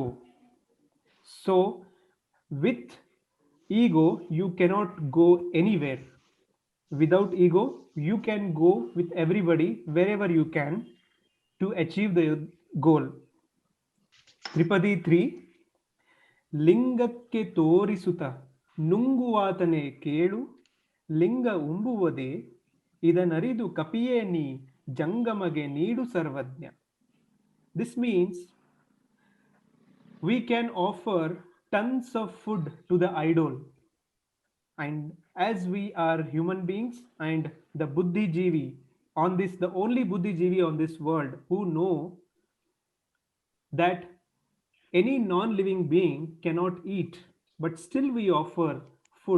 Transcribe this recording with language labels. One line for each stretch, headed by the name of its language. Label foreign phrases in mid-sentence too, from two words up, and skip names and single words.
English: So with ego, you cannot go anywhere. Without ego, you can go with everybody wherever you can to achieve the goal. Tripadi 3.
Kannada: ಲಿಂಗಕ್ಕೆ ತೋರಿಸುತ್ತ ನುಂಗುವಾತನೆ ಕೇಳು ಲಿಂಗ ಉಂಬುವುದೇ ಇದನರಿದು ಕಪಿಯೇ ನೀ ಜಂಗಮಗೆ ನೀಡು ಸರ್ವಜ್ಞ.
English: This means we can offer tons of food to the idol, and as we are human beings and the Buddhijeevi on this, the only Buddhijeevi on this world who know that any non-living being cannot eat, but still we offer food.